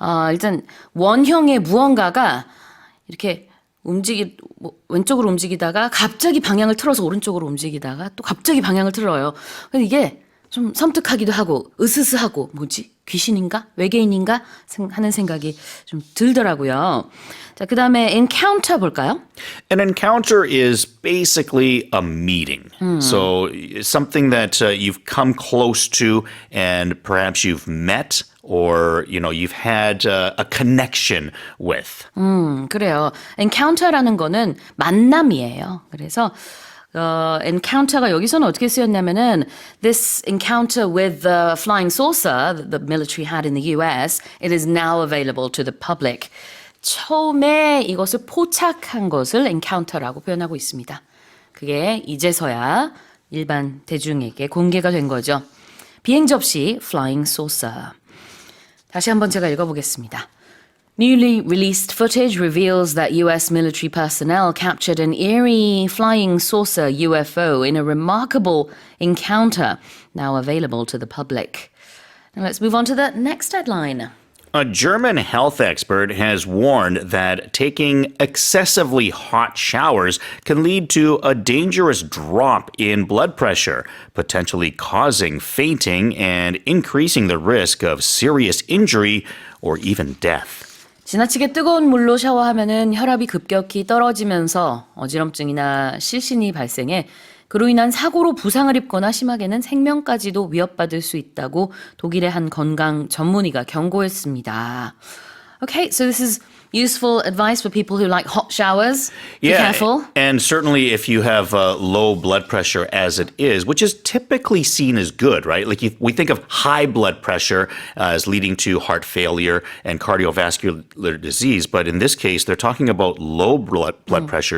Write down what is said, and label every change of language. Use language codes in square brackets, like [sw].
[ko] 일단 원형의 무언가가 이렇게 왼쪽으로 움직이다가 갑자기 방향을 틀어서 오른쪽으로 움직이다가 또 갑자기 방향을 틀어요. 근데 이게 좀 섬뜩하기도 하고 으스스하고 뭐지? 귀신인가? 외계인인가? 하는 생각이 좀 들더라고요. 자, 그다음에 encounter 볼까요? [en] An encounter is basically a meeting. So something that you've come close to and perhaps you've met or, you know, you've had a connection with. [ko] 그래요. encounter라는 거는 만남이에요. 그래서 encounter가 여기서는 어떻게 쓰였냐면은 [en] this encounter with the flying saucer that the military had in the US, it is now available to the public. [ko] 처음에 이것을 포착한 것을 encounter라고 표현하고 있습니다. 그게 이제서야 일반 대중에게 공개가 된 거죠. 비행 접시 flying saucer. 다시 한번 제가 읽어보겠습니다. [en] Newly released footage reveals that US military personnel captured an eerie flying saucer UFO in a remarkable encounter, now available to the public. Now let's move on to the next headline. A German health expert has warned that taking excessively hot showers can lead to a dangerous drop in blood pressure, potentially causing fainting and increasing the risk of serious injury or even death. [ko] 지나치게 뜨거운 물로 샤워하면은 혈압이 급격히 떨어지면서 어지럼증이나 실신이 발생해 그로 인한 사고로 부상을 입거나 심하게는 생명까지도 위협받을 수 있다고 독일의 한 건강 전문의가 경고했습니다. [en] Okay, so this is useful advice for people who like hot showers. Be careful. And certainly if you have low blood pressure as it is, which is typically seen as good, right? Like we think of high blood pressure as leading to heart failure and cardiovascular disease, but in this case, they're talking about low blood pressure.